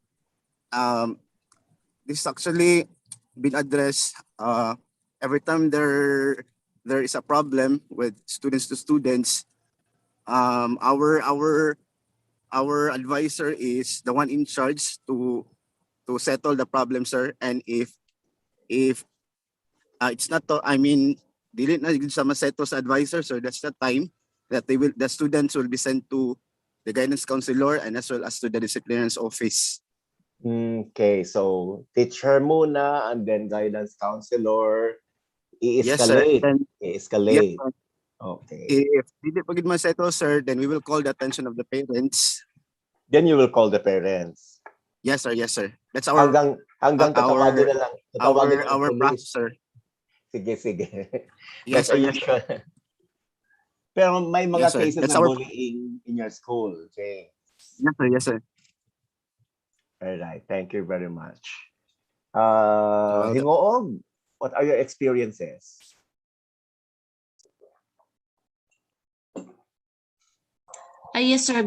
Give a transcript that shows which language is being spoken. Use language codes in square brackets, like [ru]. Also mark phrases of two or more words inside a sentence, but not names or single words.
[en] This actually been addressed every time there is a problem with students to students. Our advisor is the one in charge to settle the problem, sir. And if it's not to, I mean, [hil] dili na gid sa masettle sa advisor, sir, [en] that's the time that the students will be sent to the guidance counselor and as well as to the disciplinarian's office. Okay, so teacher muna and then guidance counselor. Yes, sir. I-escalate. Then, I-escalate. yes, sir. Okay. [hil] If hindi pa gid masettle, sir, [en] then we will call the attention of the parents. Then you will call the parents. Yes, sir. Yes, sir. That's our [tl] hanggang tatawagin na lang. Tatawagin na ang [en] our police. process, sir. [tl] Sige, sige. [en] Yes, That's sir. Yes, [tl] unusual. Pero may mga [en] Yes, sir. cases That's na our- bullying in your school. Okay. Yes, sir. Yes, sir. All right. Thank you very much. welcome. Hingoog, what are your experiences? Yes, sir.